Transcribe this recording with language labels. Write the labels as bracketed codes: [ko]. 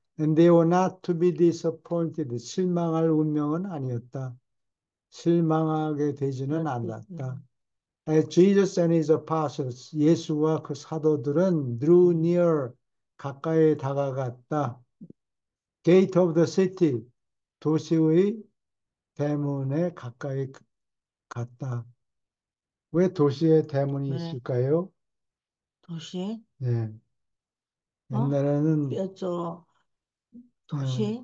[en] And they were not to be disappointed. [ko] 실망할 운명은 아니었다. 실망하게 되지는 그렇지. 않았다. [en] As Jesus and his apostles, [ko] 예수와 그 사도들은 [en] drew near, [ko] 가까이 다가갔다. [en] Gate of the city, [ko] 도시의 대문에 가까이 갔다. 왜 도시에 대문이 왜 있을까요? 도시에? 예, 어? 옛날에는 저 예,